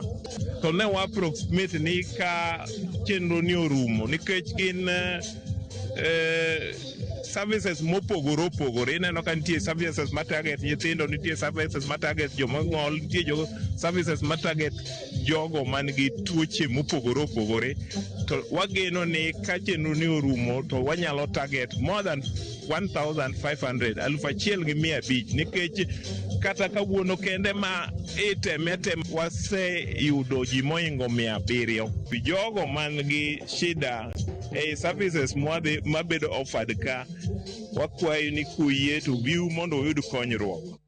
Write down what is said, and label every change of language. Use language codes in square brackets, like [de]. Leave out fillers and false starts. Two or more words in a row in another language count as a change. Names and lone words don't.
[luo] To ne wa approximate ni ka chenro ni orumo nikech gin services mopogore opogore. Ineno ka nitie services ma target nyithindo, nitie services ma target joma ng'ol, nitie services ma target jogo man gi tuoche mopogore opogore. To wageno ni ka chenro ni orumo to wanyalo target [en] more than 1,500, [luo] 1,500 nikech kata kawuono kende ma item waseyudo ji moingo 700 jogo man gi shida e services mabedo offered ka. Wakwayo ni kuyie to biu mondo uyud konyruok.